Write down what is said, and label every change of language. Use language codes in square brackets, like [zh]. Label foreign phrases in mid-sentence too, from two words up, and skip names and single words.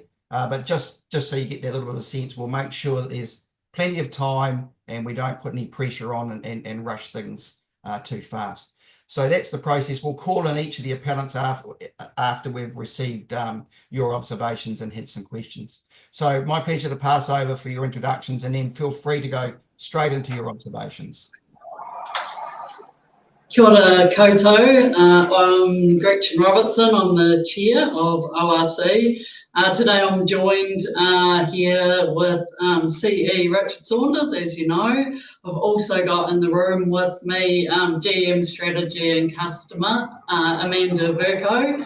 [en] But just so you get that little bit of a sense, we'll make sure that there's plenty of time and we don't put any pressure on and rush things too fast. So that's the process. We'll call on each of the appellants after we've received your observations and had some questions. So my pleasure to pass over for your introductions and then feel free to go straight into your observations. [mi] Kia ora koutou. [en] I'm Gretchen Robertson. I'm the chair of ORC. Today I'm joined here with CE Richard Saunders, as you know. I've also got in the room with me GM Strategy and Customer, Amanda Verco.